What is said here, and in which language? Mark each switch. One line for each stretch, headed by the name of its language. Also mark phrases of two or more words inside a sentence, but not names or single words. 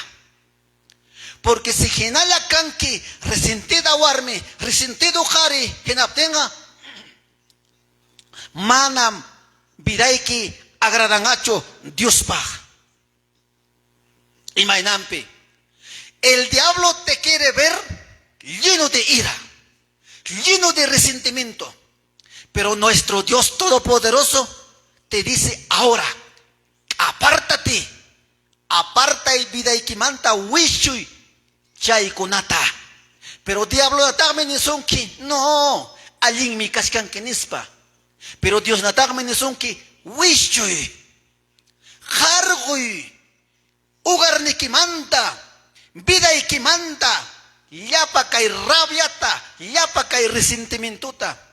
Quechua: Porque si hinalla kanki resentida warmi, resentido jari hinaptenga manam vidayki agradangacho Dios pa. Imaynampi,
Spanish: el diablo te quiere ver lleno de ira, lleno de resentimiento. Pero nuestro Dios Todopoderoso te dice ahora, apártate, aparta el
Quechua: vidaykimanta wishuy chaykunata. Pero diablo natagme ni sonki, no, allin mi kashkan kenispa. Pero Dios natagme ni sonki, wishuy, jarguy, ugarnikimanta, vidaykimanta, yapa kay rabiata, yapa kay resentimientuta.